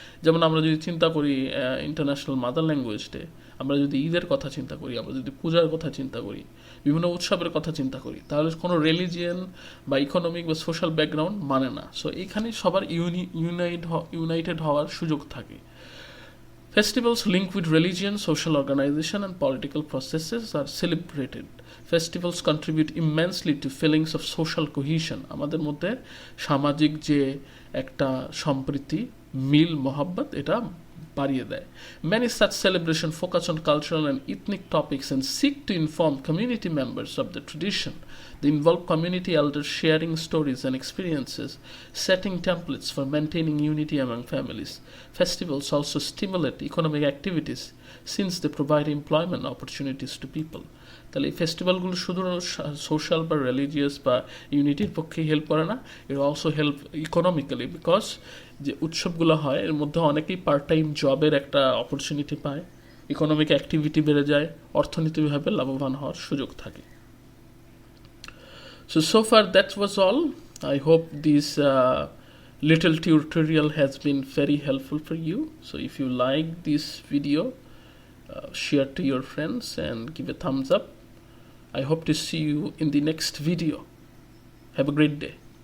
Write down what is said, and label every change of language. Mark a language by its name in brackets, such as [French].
[Bangla] যেমন আমরা যদি চিন্তা করি ইন্টারন্যাশনাল মাদার ল্যাঙ্গুয়েজ ডে, আমরা যদি ঈদের কথা চিন্তা করি, আমরা যদি পূজার কথা চিন্তা করি, বিভিন্ন উৎসবের কথা চিন্তা করি, তাহলে কোনো রিলিজিয়ন বা ইকোনমিক বা সোশ্যাল ব্যাকগ্রাউন্ড মানে না। সো এইখানে সবার ইউনাইটেড হওয়ার সুযোগ থাকে। [English] Festivals linked with religion, social organization, and political processes are celebrated. Festivals contribute immensely to feelings of social cohesion. [Bangla] আমাদের মধ্যে সামাজিক যে একটা সম্প্রীতি, মিল, মোহাব্বত, এটা বাড়িয়ে দেয়। [English] Many such celebrations focus on cultural and ethnic topics and seek to inform community members of the tradition. They involve community elders sharing stories and experiences, setting templates for maintaining unity among families. Festivals also stimulate economic activities since they provide employment opportunities to people. [Bangla] তাহলে এই ফেস্টিভ্যালগুলো শুধু social বা religious বা ইউনিটির পক্ষে help করে না, [English] it also help economically, because [Bangla] যে উৎসবগুলো হয় এর মধ্যে অনেকেই পার্ট টাইম জবের একটা অপরচুনিটি পায়, ইকোনমিক অ্যাক্টিভিটি বেড়ে যায়, অর্থনীতিভাবে লাভবান হওয়ার সুযোগ থাকে। [English] So far that was all. I hope this little tutorial has been very helpful for you. So if you like this video, share to your friends and give a thumbs up. I hope to see you in the next video. Have a great day.